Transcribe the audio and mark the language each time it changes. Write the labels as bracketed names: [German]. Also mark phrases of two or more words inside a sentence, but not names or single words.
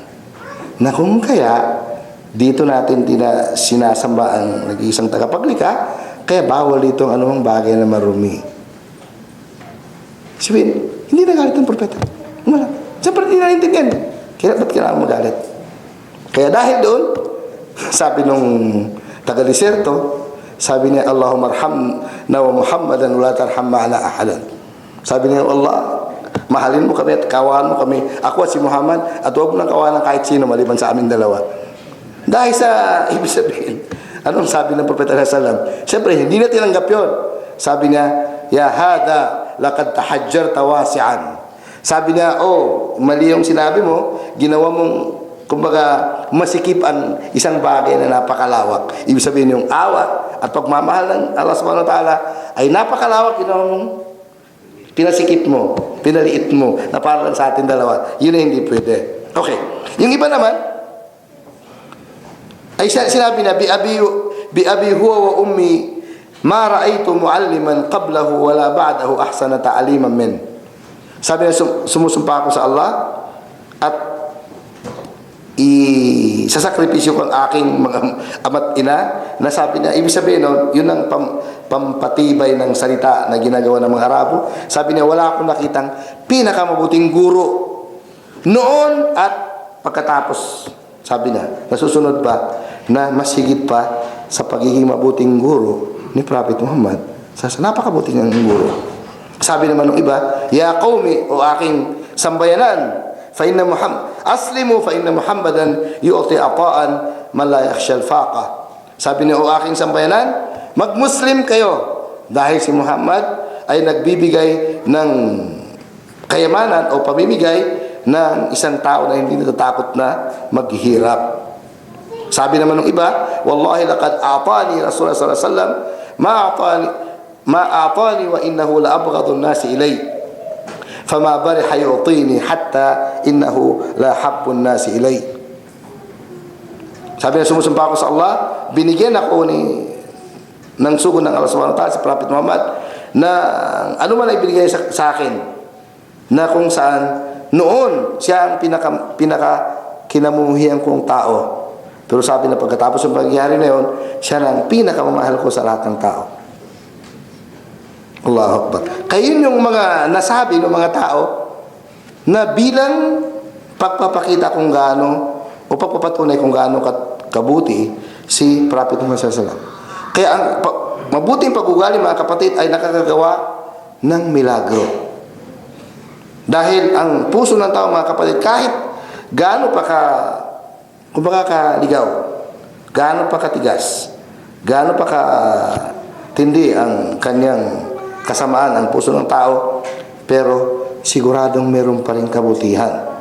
[Filipino] Na kung kaya, dito natin sinasamba ang nag-iisang tagapaglikha, kaya bawal dito ang anumang bagay na marumi. Sabihin, hindi nagalit ng propeta. Wala. Siyempre, hindi naintindihan. Kaya ba't kailangan magalit? Kaya dahil doon, sabi nung taga-deserto, sabi niya, [Arabic] اللهم ارحمنا ومحمدا ولا ترحم معنا أحدا. [Filipino] Sabi niya, Allah, mahalin mo kami at kawan mo kami, ako at si Muhammad, at huwag mo nang kawanan kahit sino maliban sa aming dalawa. Dahil sa, ibig sabihin, anong sabi ng propeta [Arabic] صلى الله عليه وسلم? [Filipino] Siyempre, hindi na tinanggap yun. Sabi niya, [Arabic] يا هذا, لقد تحجرت واسعا. [Filipino] Sabi niya, oh, mali yung sinabi mo, ginawa mong, kumbaga, masikip ang isang bagay na napakalawak. Ibig sabihin yung awa at pagmamahal ng Allah [Arabic] سبحانه وتعالى [Filipino] ay napakalawak, ginawa mong pinasikip mo, pinaliit mo, na parang sa atin dalawa. Yun ay hindi pwede. Okay. Yung iba naman, ay sinabi na, [Arabic] بأبي هو وأمي ما رأيت معلما قبله ولا بعده أحسن تعليما من. [Filipino] Sabi na, sumusumpa ako sa Allah at sasakripisyo ko ang aking mga ama't ina, na sabi niya, ibig sabihin nun, yun ang pampatibay ng salita na ginagawa ng mga Arabo. Sabi niya, wala akong nakitang pinakamabuting guro noon at pagkatapos. Sabi niya, nasusunod pa na mas higit pa sa pagiging mabuting guro ni Prophet Muhammad. Sa napakabuting ng guro. Sabi naman ng iba, [Arabic] يا قومي, [Filipino] o aking sambayanan, [Arabic] فإنا أسلموا فإن محمدا يعطي عطاء من لا يخشى الفاقة. [Filipino] Sabi niya, o aking sambayanan, mag-Muslim kayo dahil si Muhammad ay nagbibigay ng kayamanan o pamimigay ng isang tao na hindi natatakot na maghihirap. Sabi naman ng iba, [Arabic] والله لقد أعطاني رسول الله صلى الله عليه وسلم ما أعطاني وإنه لأبغض الناس إلي. فما برح يعطيني حتى إنه لأحب الناس إلي. [Filipino] Sabi na, sumusumpa ako sa Allah, binigyan ako ng sugo ng Allah [Arabic] سبحانه وتعالى [Filipino] sa Prophet Muhammad na ano man ay binigay sa akin, na kung saan noon siya ang pinaka kinamuhian kong tao. Pero sabi na pagkatapos ng pangyayari na yun, siya na ang pinakamamahal ko sa lahat ng tao. [Arabic] الله أكبر. [Filipino] Kaya yun yung mga nasabi ng mga tao na bilang pagpapakita kung gaano o pagpapatunay kung gaano kabuti si Prophet Muhammad [Arabic] صلى الله عليه وسلم. [Filipino] Kaya ang mabuting pag-ugali, mga kapatid, ay nakakagawa ng milagro. Dahil ang puso ng tao, mga kapatid, kahit gaano pa kaligaw, gaano pa katigas, gaano pa katindi ang kanyang kasamaan, ang puso ng tao, pero siguradong meron pa rin kabutihan.